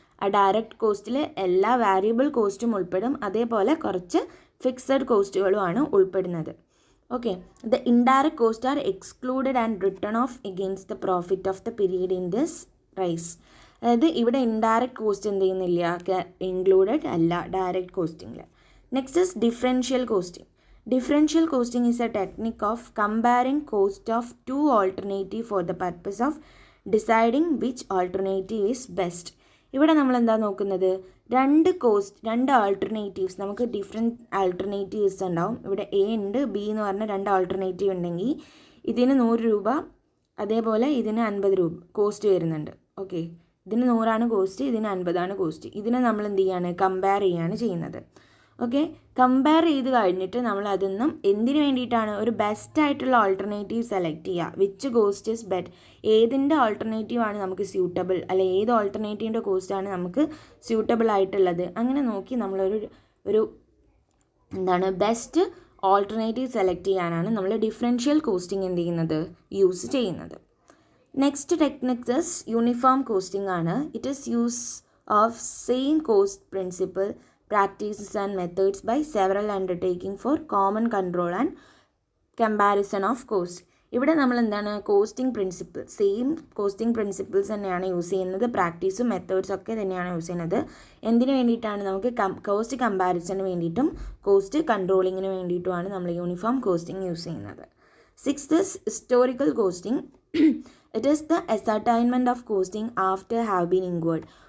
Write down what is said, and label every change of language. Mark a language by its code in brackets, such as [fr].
[ml] ആ ഡയറക്റ്റ് കോസ്റ്റിൽ എല്ലാ വാരിയബിൾ കോസ്റ്റും ഉൾപ്പെടും, അതേപോലെ കുറച്ച് ഫിക്സഡ് കോസ്റ്റുകളുമാണ് ഉൾപ്പെടുന്നത്. [en] Okay, the indirect cost are excluded and return of against the profit of the period in this price. [ml] അതായത് ഇവിടെ ഇൻഡയറക്റ്റ് കോസ്റ്റ് എന്ത് ചെയ്യുന്നില്ല, ഇൻക്ലൂഡഡ് അല്ല direct കോസ്റ്റിങ്ങിൽ. [en] Next is differential costing. Differential costing is a technique of comparing cost of 2 alternatives for the purpose of deciding which alternative is best. [ml] ഇവിടെ നമ്മൾ എന്താ നോക്കുന്നത്, 2 alternatives, നമുക്ക് ഡിഫറെൻറ്റ് ആൾട്ടർനേറ്റീവ്സ് ഉണ്ടാവും. ഇവിടെ എ ഉണ്ട്, ബി എന്ന് പറഞ്ഞ 2 ആൾട്ടർനേറ്റീവ് ഉണ്ടെങ്കിൽ ഇതിന് 100 രൂപ, അതേപോലെ ഇതിന് 50 രൂപ കോസ്റ്റ് വരുന്നുണ്ട്. ഓക്കെ, ഇതിന് 100 കോസ്റ്റ്, ഇതിന് 50 കോസ്റ്റ്. ഇതിനെ നമ്മൾ എന്ത് ചെയ്യാണ്, കമ്പയർ ചെയ്യാണ് ചെയ്യുന്നത്. ഓക്കെ, കമ്പയർ ചെയ്ത് കഴിഞ്ഞിട്ട് നമ്മൾ അതൊന്നും എന്തിനു വേണ്ടിയിട്ടാണ്, ഒരു ബെസ്റ്റ് ആയിട്ടുള്ള ഓൾട്ടർനേറ്റീവ് സെലക്ട് ചെയ്യുക. [en] which cost is bet, [ml] ഏതിൻ്റെ ഓൾട്ടർനേറ്റീവാണ് നമുക്ക് സ്യൂട്ടബിൾ, അല്ലെ ഏത് ഓൾട്ടർനേറ്റീവിൻ്റെ കോസ്റ്റാണ് നമുക്ക് സ്യൂട്ടബിൾ ആയിട്ടുള്ളത്, അങ്ങനെ നോക്കി നമ്മളൊരു എന്താണ് ബെസ്റ്റ് ഓൾട്ടർനേറ്റീവ് സെലക്ട് ചെയ്യാനാണ് നമ്മൾ ഡിഫറൻഷ്യൽ കോസ്റ്റിംഗ് എന്ത് ചെയ്യുന്നത്, യൂസ് ചെയ്യുന്നത്. [en] Next technique is uniform costing ആണ്. It is use of same cost principle, practices and methods by several undertaking for common control and comparison of cost. [ml] ഇവിടെ നമ്മൾ എന്താണ്, costing principle, same costing principles തന്നെയാണ് use ചെയ്യുന്നത്. പ്രാക്ടീസും മെത്തേഡ്സും ഒക്കെ തന്നെയാണ് use ചെയ്യുന്നത്. എന്തിനു വേണ്ടിയിട്ടാണ്, നമുക്ക് കോസ്റ്റ് കമ്പാരിസണിന് വേണ്ടിയിട്ടും കോസ്റ്റ് കൺട്രോളിങ്ങിന് വേണ്ടിയിട്ടുമാണ് നമ്മൾ യൂണിഫോം കോസ്റ്റിംഗ് യൂസ് ചെയ്യുന്നത്. [en] Sixth is historical costing. It is the ascertainment of costing after have been inward.